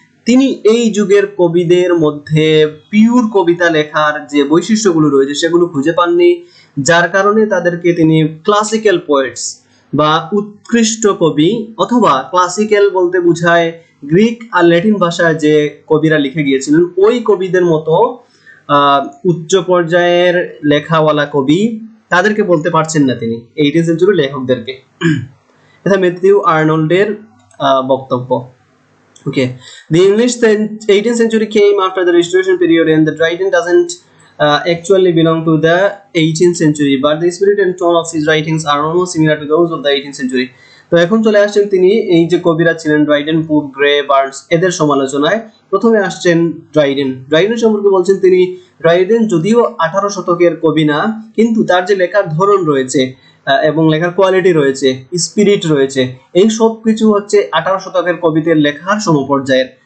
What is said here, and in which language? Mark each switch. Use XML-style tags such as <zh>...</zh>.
<bn>তিনি এই যুগের কবিদের মধ্যে পিওর কবিতা লেখার যে বৈশিষ্ট্যগুলো রয়েছে সেগুলো খুঁজে পাননি, যার কারণে তাদেরকে তিনি ক্লাসিক্যাল পোয়েটস বা উৎকৃষ্ট কবি, অথবা ক্লাসিক্যাল বলতে বোঝায় গ্রিক আর ল্যাটিন ভাষায় যে কবিরা লিখে গিয়েছিলেন ওই কবিদের মতো উচ্চ পর্যায়ের লেখাওয়ালা কবি, তাদেরকে বলতে পারছেন না তিনি 18th সেঞ্চুরির লেখকদেরকে। এটা ম্যাথিউ আর্নল্ডের বক্তব্য।</bn> <en>Okay, the English 18th century came after the Restoration period, and the Dryden doesn't actually belong to the 18th century, but the spirit and tone of his writings are almost similar to those of the 18th century.</en> <bn>তো এখন চলে আসছেন তিনি এই যে কবিরা ছিলেন Dryden, পুপ, grey, Burns এদের সমালোচনায়। প্রথমে আসছেন ড্রাইডেন। ড্রাইডেন সম্পর্কে বলছেন তিনি, ড্রাইডেন যদিও 18 শতকের কবি না, কিন্তু তার যে লেখার ধরন রয়েছে এবং লেখার কোয়ালিটি রয়েছে, স্পিরিট রয়েছে, এই সব কিছু হচ্ছে 18 শতকের কবিদের লেখার সমপর্যায়ের।</bn>